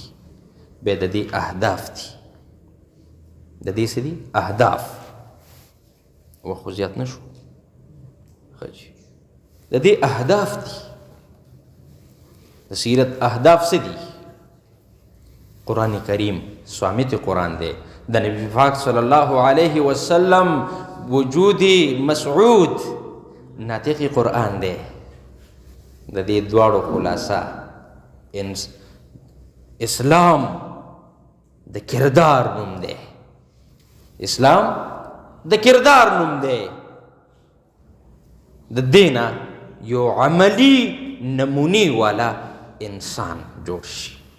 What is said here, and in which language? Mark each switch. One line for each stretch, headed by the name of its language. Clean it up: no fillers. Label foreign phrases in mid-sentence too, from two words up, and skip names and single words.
Pashto: بیا د دې اهداف دي، د دې څه دي اهداف. وخت زیات نشو خجي. د دې اهداف دي د سیرت اهداف څه دي؟ قرآن کریم سوامت قرآن دے. د نبی پاک
Arabic: صلی اللہ علیہ وسلم
Pashto: وجودی مسعود ناطق قرآن دے. د دې دواړو خلاصه اسلام د کردار نوم دی. اسلام د کردار نوم دی. د دې نه یو عملی نمونې والا انسان جوړ شي.